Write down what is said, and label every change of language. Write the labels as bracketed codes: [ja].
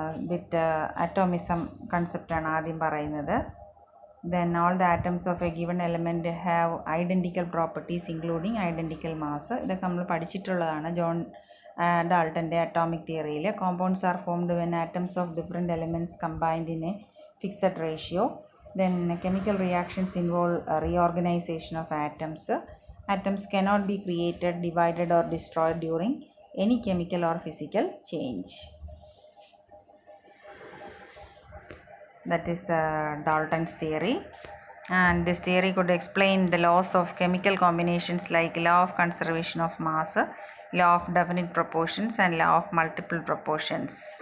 [en] With atomism concept [ml] ആണ് ആദ്യം പറയുന്നത്. [en] Then all the atoms of a given element have identical properties including identical mass. [ml] ഇതൊക്കെ നമ്മൾ പഠിച്ചിട്ടുള്ളതാണ് John ഡാൾട്ടൻ്റെ atomic തിയറിയിൽ. [en] Compounds are formed when atoms of different elements combined in a fixed ratio. Then chemical reactions involve reorganization of atoms. Atoms cannot be created, divided or destroyed during any chemical or physical change. That is Dalton's theory, and this theory could explain the laws of chemical combinations like law of conservation of mass, law of definite proportions and law of multiple proportions.